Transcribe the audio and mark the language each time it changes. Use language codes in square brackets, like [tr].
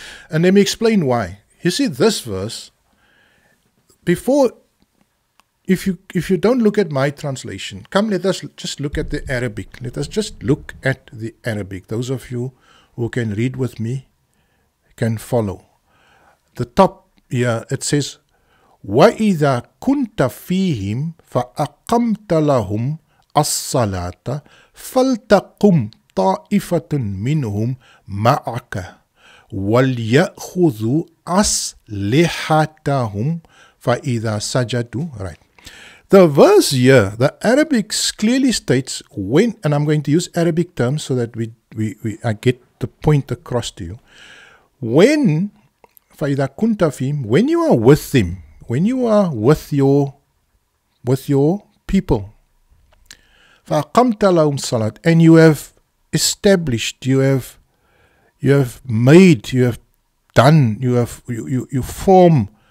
[en] And let me explain why. You see, this verse, before, if you don't look at my translation, come, let us just look at the Arabic. Let us just look at the Arabic. Those of you who can read with me can follow. The top here, it says, [ar] وَإِذَا كُنْتَ فِيهِمْ فَأَقَمْتَ لَهُمْ الصَّلَاةَ فَلْتَقُمْ طَائِفَةٌ مِّنْهُمْ مَعَكَ وَلْيَأْخُذُوا أَسْلِحَتَهُمْ فَإِذَا سَجَدُوا. [en] Right. The verse here, the Arabic clearly states when, and I'm going to use Arabic terms so that I get the point across to you. When, [ar] فَإِذَا كُنْتَ فِيهِمْ, [en] when you are with them, when you are with your people, [ar] فَأَقَمْتَ لَهُمْ الصَّلَاةَ, [en] and you have established, you have made, you have done, you form.